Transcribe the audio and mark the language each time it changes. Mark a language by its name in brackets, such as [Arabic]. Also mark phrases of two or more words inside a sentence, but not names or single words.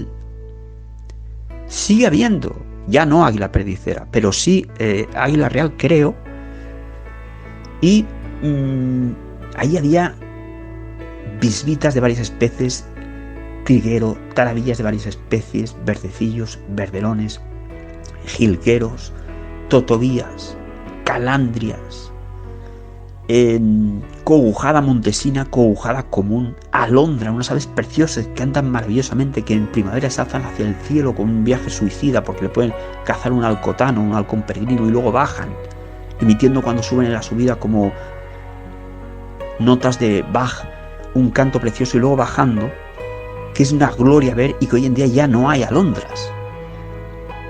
[Spanish] Sigue habiendo, ya no águila perdicera, pero sí águila real, creo. Y ahí había bisbitas de varias especies, triguero, tarabillas de varias especies, verdecillos, verdelones, jilgueros, totobías, calandrias, cogujada montesina, cogujada común, alondra, unas aves preciosas que andan maravillosamente, que en primavera se alzan hacia el cielo con un viaje suicida porque le pueden cazar un alcotano, un halcón peregrino, y luego bajan, emitiendo cuando suben en la subida como notas de Bach, un canto precioso, y luego bajando, que es una gloria ver, y que hoy en día ya no hay alondras.